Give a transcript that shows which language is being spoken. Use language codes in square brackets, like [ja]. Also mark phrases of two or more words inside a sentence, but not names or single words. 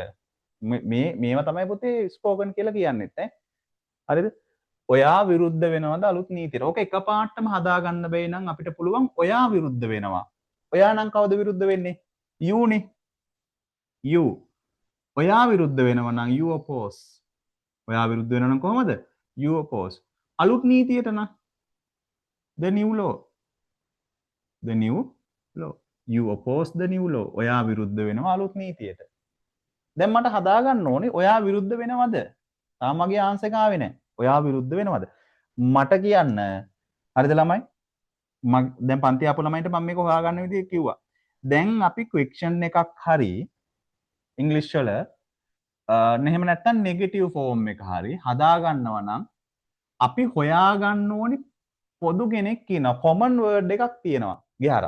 [si] මේවා තමයි පුතේ ස්පෝකන් කියලා කියන්නෙත් ඈ. හරිද? ඔයා විරුද්ධ වෙනවද අලුත් නීතියට? ඕක එකපාරටම හදා ගන්න බැයි නම් අපිට පුළුවන් ඔයා විරුද්ධ වෙනවා. ඔයා නම් කවුද විරුද්ධ වෙන්නේ? you නේ. you ඔයා විරුද්ධ වෙනවා නම් [en] you oppose [si] ඔයා විරුද්ධ වෙනවා නම් කොහමද [en] you oppose [si] අලුත් නීතියට නම් [en] the new law you oppose the new law [si] ඔයා විරුද්ධ වෙනවා අලුත් නීතියට දැන් මට හදා ගන්න ඕනේ ඔයා විරුද්ධ වෙනවද තාම මගේ ආන්සර් එක ආවේ නැහැ ඔයා විරුද්ධ වෙනවද මට කියන්න හරිද ළමයි දැන් පන්ති ආපු ළමයින්ට මම මේක හොයාගන්න විදිහ කිව්වා දැන් අපි ක්වෙක්ෂන් එකක් හරි ඉංග්‍රීසි වල එහෙම නැත්නම් [en] negative form [si] එක හරි හදා ගන්නවා නම් අපි හොයාගන්න ඕනි පොදු කෙනෙක් කියනවා [en] common word [si] එකක් තියෙනවා ගිහාරා.